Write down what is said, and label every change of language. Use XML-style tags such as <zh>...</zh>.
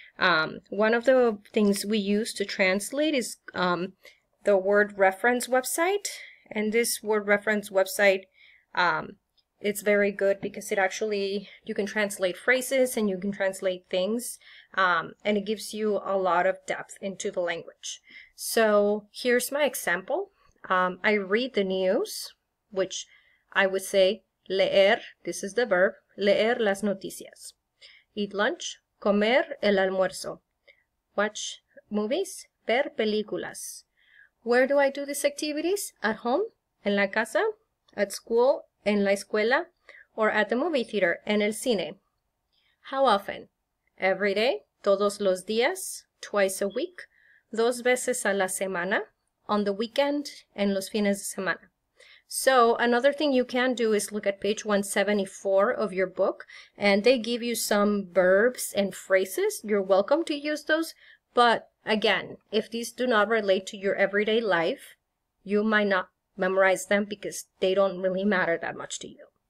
<en>One of the things we use to translate is the word reference website, and this word reference website, it's very good because it actually, you can translate phrases and you can translate things, and it gives you a lot of depth into the language. So here's my example. I read the news, which I would say</en> <es>leer,</es> <en>this is the verb,</en> <es>leer las noticias.</es> <en>Eat lunch,</en> <es>comer el almuerzo.</es> <en>Watch movies,</en> <es>ver películas.</es> <en>Where do I do these activities? At home,</en> <es>en la casa,</es> <en>at school,</en> <es>en la escuela,</es> <en>or at the movie theater,</en> <es>en el cine.</es> <en>How often? Every day,</en> <es>todos los días,</es> <en>twice a week,</en> <es>2 veces a la semana,</es> <en>on the weekend,</en> <es>en los fines de semana.</es> <en>So another thing you can do is look at page 174 of your book, and they give you some verbs and phrases. You're welcome to use those, but again, if these do not relate to your everyday life, you might not memorize them because they don't really matter that much to you.</en>